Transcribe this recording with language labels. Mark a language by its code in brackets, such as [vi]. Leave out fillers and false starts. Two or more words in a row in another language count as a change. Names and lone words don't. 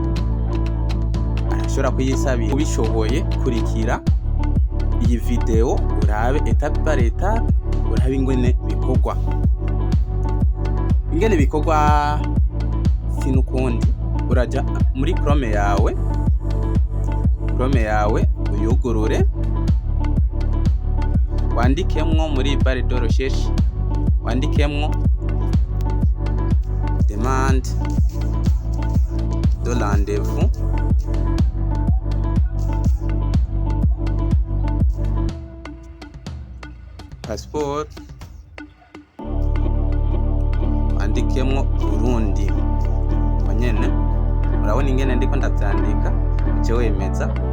[rn] Ubishoboye kurikira iyi video urabe [fr] etape par etape, [rn] urabe ingene bikorwa. Sinukundi uraja muri Chrome yawe uyugurure, wandikemwo muri [fr] barre de recherche, [rn] wandikemwo [fr] demande de rendez-vous, [rn] passport, wandikemwo Burundi. Nyene urabona ingene ndiko ndavyandika, uce wemeza.